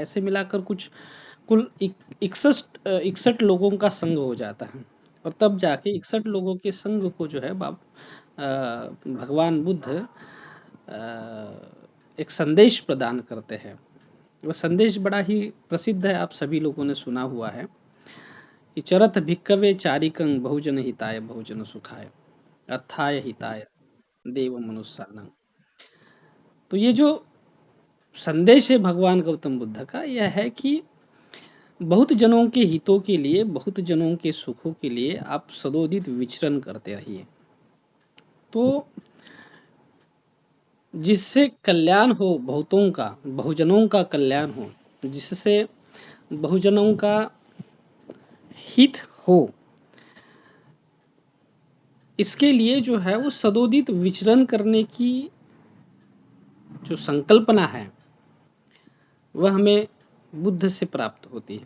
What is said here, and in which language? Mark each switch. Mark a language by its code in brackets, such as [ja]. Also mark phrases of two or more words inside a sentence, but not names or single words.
[hi] ऐसे मिलाकर कुछ कुल 61 लोगों का संघ हो जाता है और तब जाके 61 लोगों के संघ को जो है भगवान बुद्ध एक संदेश प्रदान करते हैं। वह संदेश बड़ा ही प्रसिद्ध है, आप सभी लोगों ने सुना हुआ है कि [pi] चरत भिक्कवे चारिकं बहुजन हिताय बहुजन सुखाय अत्थाय हिताय देव मनुष्यानंग। [hi] तो ये जो संदेश है भगवान गौतम बुद्ध का, यह है कि बहुत जनों के हितों के लिए, बहुत जनों के सुखों के लिए आप सदोदित विचरण करते रहिए, तो जिससे कल्याण हो बहुतों का, बहुजनों का कल्याण हो, जिससे बहुजनों का हित हो, इसके लिए जो है वो सदोदित विचरण करने की जो संकल्पना है वह हमें बुद्ध से प्राप्त होती है।